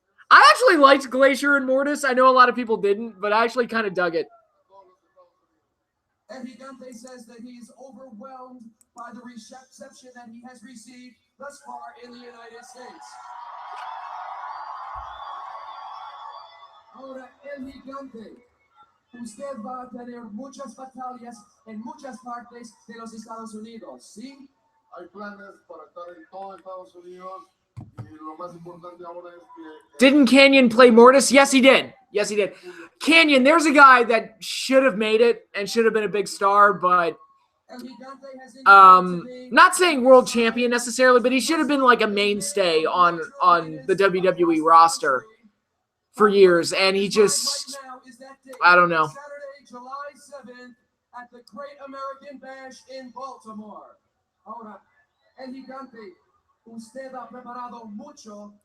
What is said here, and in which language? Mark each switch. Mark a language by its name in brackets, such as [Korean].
[English] I actually liked Glacier and Mortis. I know a lot of people didn't, but I actually kind of dug it. El Gigante says that he is overwhelmed by the reception that he has received thus far in the United States. [Spanish] Ahora, El Gigante, usted va a tener muchas batallas en muchas partes de los Estados Unidos, ¿sí? Hay planes para estar en todo Estados Unidos y lo más importante ahora es que... [English] Didn't Canyon play Mortis? Yes, he did. Yes, he did. Canyon, there's a guy that should have made it and should have been a big star, but not saying world champion necessarily, but he should have been like a mainstay on the WWE roster for years, and he just, I don't know. Saturday, July 7th at the Great American Bash in Baltimore. [Spanish] Ahora, El Gigante, usted ha preparado mucho.